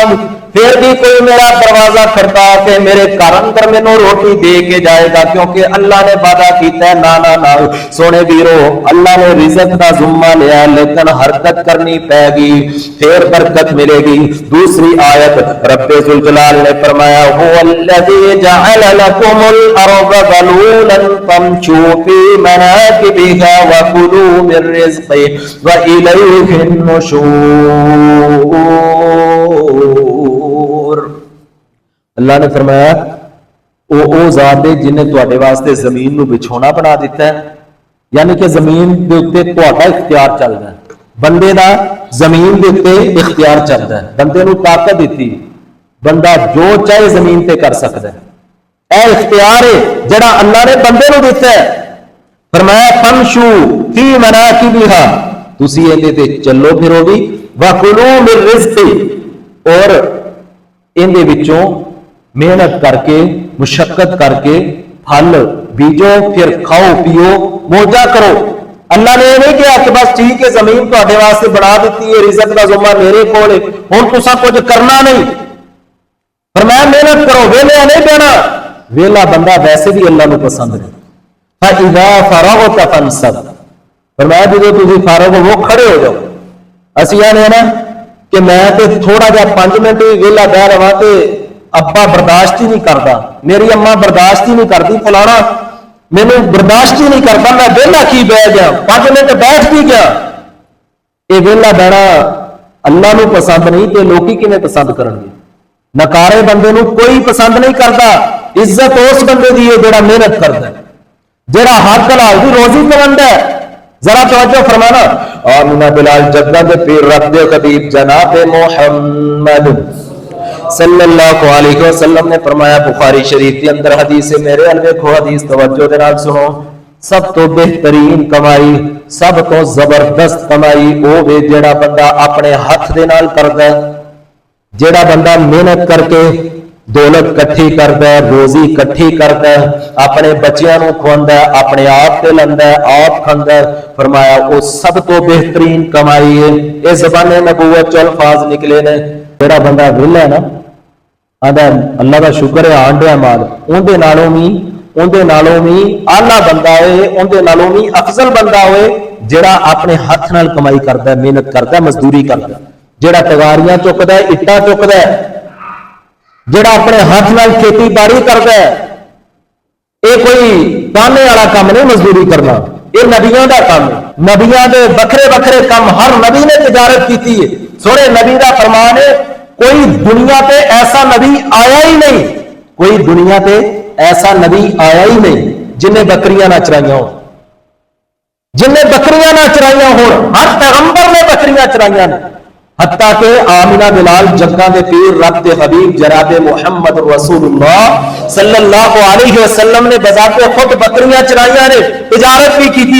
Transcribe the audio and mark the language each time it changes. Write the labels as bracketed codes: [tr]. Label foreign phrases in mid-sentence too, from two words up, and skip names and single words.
[pa] پھر بھی کوئی میرا دروازہ کھڑکا کے میرے گھر اندر مینوں روٹی دے کے جائے گا، کیونکہ اللہ نے وعدہ کیتا ہے. [ur] نا نا نا سونے ویرو، اللہ نے رزق کا ذمہ لیا لیکن حرکت کرنی پائے گی پھر برکت ملے گی. دوسری آیت رب ذوالجلال نے فرمایا [ar] هو الذی جعل لكم الارض ذلولا فامشوا في مناکبها وكلوا من رزقه والیہ النشور. [pa] اللہ نے فرمایا او ذات ہے جن نے تواڈے واسطے زمین نو بچھونا بنا دیتا ہے، یعنی کہ زمین دے اوتے تواڈا اختیار چلدا ہے. بندے دا زمین دے اوتے اختیار چلدا ہے، بندے نو طاقت دیتی، بندہ جو چاہے زمین تے کر سکدا ہے. اے اختیار ہے جڑا اللہ نے بندے نو دیتا ہے. [ar] فرمایا فمشو فی مناکبھا، [pa] تسی ایندے تے چلو پھرو بھی، [ar] وکلوا من رزق، [pa] اور ایندے وچوں محنت کر کے مشقت کر کے پھل بیجو پھر کھاؤ پیو موجہ کرو. [ur] اللہ نے یہ نہیں کہا کہ بس ٹھیک ہے [pa] زمین تواڈے واسطے بنا دیتی ہے رزق کا ذمہ میرے کول ہے ہن تساں کچھ کرنا نہیں. فرمایا محنت کرو، ویلے نہیں بہنا. ویلا بندہ ویسے بھی اللہ کو پسند ہے. [ar] فَإِذَا فَرَغْتَ فَانْصَبْ. [pa] فرمایا جدو تسی فارغ ہو وہ کھڑے ہو جاؤ. اسی آنے نا کہ میں تے تھوڑا جا 5 منٹ ویلا بہ رہا تے ابا برداشت ہی نہیں کرتا، میری اما برداشت ہی نہیں کرتی، فلانا مینو برداشت ہی نہیں کرتا، میں ویلا کی بہ گیا 5 منٹ بیٹھ بھی گیا. یہ ویلا بہنا اللہ نو پسند نہیں تے لوکی کیویں پسند کرن گے؟ نکارے بندے نو کوئی پسند نہیں کرتا. عزت اس بندے دی ہے جڑا محنت کرتا ہے، جڑا حق حلال دی روزی کماندا ہے. [ur] ذرا توجہ فرمانا. [pa] آمینہ بلال جدہ دے پیر رب دے خطیب جناب محمد صلی اللہ علیہ وسلم نے فرمایا بخاری شریف کے اندر حدیث میرے الویکھو حدیث توجہ دے نال سنو. سب تو بہترین کمائی سب تو زبردست کمائی او وے جڑا بندہ اپنے ہاتھ دے نال کردا ہے، جڑا بندہ محنت کر کے دولت کٹھی کرتا ہے، روزی کٹھی کرتا ہے، اپنے بچیاں نو کھواندا ہے، اپنے آپ تے لندا ہے، آپ کھاندا ہے. فرمایا وہ سب تو بہترین کمائی ہے. اس زبان نبوت چ الفاظ نکلے نے. جڑا بندہ ویلا ہے نا آندا اللہ کا شکر ہے آنڈیا مال، اندے نالوں بھی آلہ بندہ ہوئے، اندے نالوں بھی افضل بندہ ہوئے جڑا اپنے ہاتھ نال کمائی کرتا ہے، محنت کرتا ہے، مزدوری کرتا ہے، جڑا تگاریاں چکدا ہے، اٹاں چکدا ہے، جڑا اپنے ہاتھ نال کھیتی باڑی کرتا ہے. [ur] یہ کوئی کانے والا کام نہیں مزدوری کرنا، یہ نبیوں کا کام ہے. نبیوں کے وکھرے وکھرے کام ہر نبی نے تجارت کی ہے. سونے نبی کا فرمان ہے کوئی دنیا پہ ایسا نبی آیا ہی نہیں، کوئی دنیا پہ ایسا نبی آیا ہی نہیں جنہیں بکریاں نہ چرائیاں ہو، جن نے بکریاں نہ چرائیاں ہون، ہر پیغمبر نے بکریاں چرائیاں نے، حتیٰ کہ آمنہ بلال جنگاں دے پیر رب دے حبیب جناب محمد رسول اللہ صلی اللہ علیہ وسلم نے بذات خود بکریاں چرائیاں نے، تجارت بھی کی تھی۔